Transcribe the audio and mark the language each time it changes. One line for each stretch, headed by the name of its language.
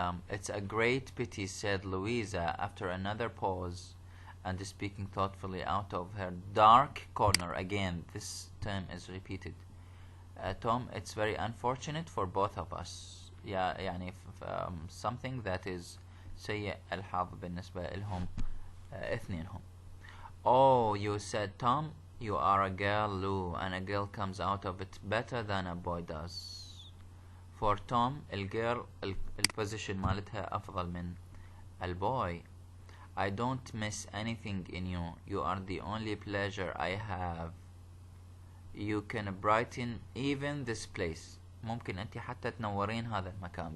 English: It's a great pity, said Louisa after another pause, and speaking thoughtfully out of her dark corner. Again, this term is repeated. Tom, it's very unfortunate for both of us.
Arabic: يعني
English: something that is
Arabic: سيء الحظ بالنسبة لهم اثنينهم.
English: Oh, you said, Tom, you are a girl, Lou, and a girl comes out of it better than a boy does.
Arabic: For Tom, الgirl الposition مالتها أفضل من الboy.
English: I don't miss anything in you. You are the only pleasure I have. You can brighten even this place.
Arabic: ممكن أنت حتى تنورين هذا المكان.